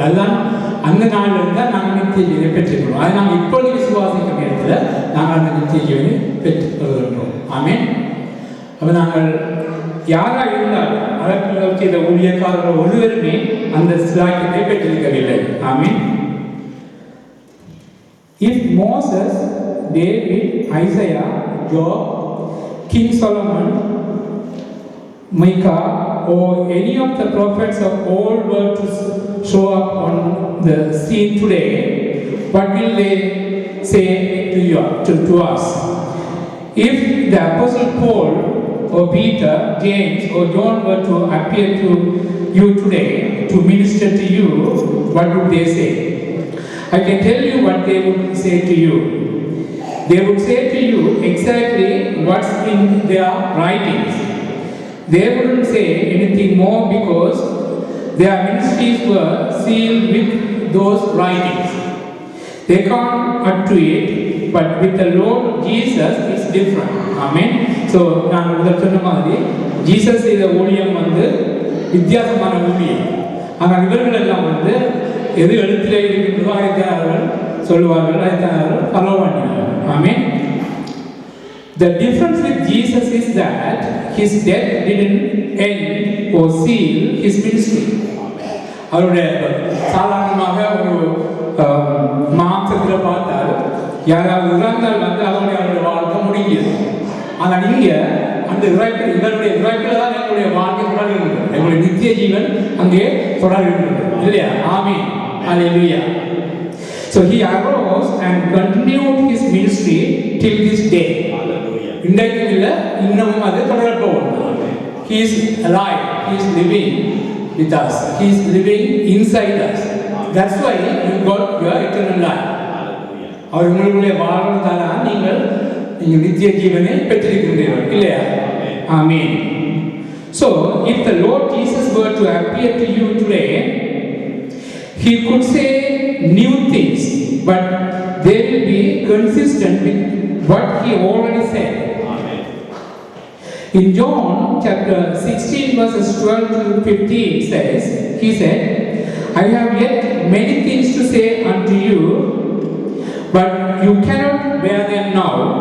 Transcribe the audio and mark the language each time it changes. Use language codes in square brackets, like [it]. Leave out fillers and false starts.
[ta] அதுதான் அந்த நாளில் இருந்தால் நாங்கள் நித்திய ஜீவனை பெற்றுக்கொள்வோம். அதை நாங்கள் இப்பொழுது விசுவாசிக்கும் நேரத்தில் நாங்கள் அந்த நித்திய ஜீவனை பெற்றுக்கொள்கின்றோம். ஆமென். அப்போ நாங்கள் யாராக இருந்தாலும் அதற்கு செய்த ஊழியக்காரர்கள் ஒருவருமே அந்த சிலாக்கியத்தை பெற்றிருக்கவில்லை. ஆமென். [en] If Moses, David, Isaiah, Job, King Solomon, Micah, or any of the prophets of old were to show up on the scene today, what will they say to us? If the Apostle Paul or Peter, James or John were to appear to you today to minister to you, what would they say? I can tell you what they would say to you. They would say to you exactly what's in their writings. They wouldn't say anything more because their ministries were sealed with those writings. They can't add to it, but with the Lord Jesus it's different. Amen. [ta] So நான் முதல் சொன்ன மாதிரி Jesus செய்த ஊழியம் வித்தியாசமான ஊழியம். ஆனால் இவர்கள் எல்லாம் எது எழுத்திலே இருக்கின்றதோ அதைத்தான் சொல்லுவார்கள், அதைத்தான் ஃபாலோ பண்ணினார்கள். ஆமென். [en] The difference with Jesus is that his death didn't end or seal his ministry. [ta] அவருடைய சாதாரணமாக ஒரு மாம்சத்தில் பார்த்தால் யாராவது இறந்தால் அவருடைய வாழ்க்கை முடிஞ்சது. ஆனால் இங்கே அந்த இவருடைய இறப்பில் தான் எங்களுடைய வாழ்க்கை தொடர்கிறது. எங்களுடைய நித்திய ஜீவன் அங்கே தொடர்கிறது இல்லையா? ஆமென். Hallelujah. [en] So he arose and continued his ministry till this day. [ta] இன்றைக்கும் இல்லை, இன்னமும் அது தொடரப்போகும். [en] He is alive. He is living with us. He is living inside us. That's why you got your eternal life. [ta] அவர் உங்களுக்குள்ளே வாழ்வதால நீங்கள் நித்திய ஜீவனை பெற்றிருக்கின்றீர்கள் இல்லையா? ஆமென். [en] So if the Lord Jesus were to appear to you today, he could say new things, but they will be consistent with what he already said. In John chapter 16 verses 12 to 15 says, he said, I have yet many things to say unto you, but you cannot bear them now.